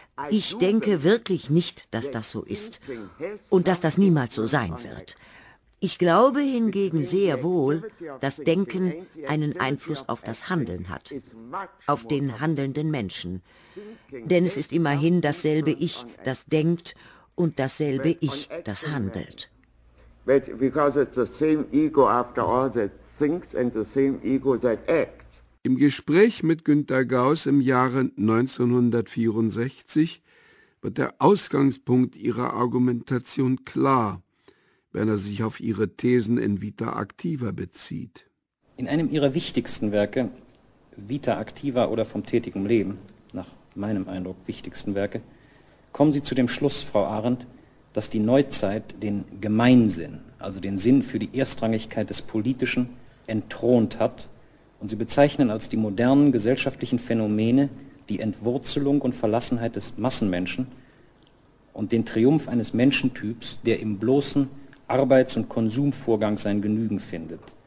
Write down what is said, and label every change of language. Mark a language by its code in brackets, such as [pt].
[de] Ich denke wirklich nicht, dass das so ist und dass das niemals so sein wird. Ich glaube hingegen sehr wohl, dass Denken einen Einfluss auf das Handeln hat, auf den handelnden Menschen. Denn es ist immerhin dasselbe Ich, das denkt, und dasselbe Ich, das handelt. [en] But because it's the same ego after all that thinks and the same ego that acts. [de] Im Gespräch mit Günter Gauss im Jahre 1964 wird der Ausgangspunkt ihrer Argumentation klar, wenn er sich auf ihre Thesen in Vita Activa bezieht. In einem ihrer wichtigsten Werke, Vita Activa oder vom tätigen Leben, nach meinem Eindruck wichtigsten Werke, kommen Sie zu dem Schluss, Frau Arendt, dass die Neuzeit den Gemeinsinn, also den Sinn für die Erstrangigkeit des Politischen, entthront hat, und Sie bezeichnen als die modernen gesellschaftlichen Phänomene die Entwurzelung und Verlassenheit des Massenmenschen und den Triumph eines Menschentyps, der im bloßen Arbeits- und Konsumvorgang sein Genügen findet.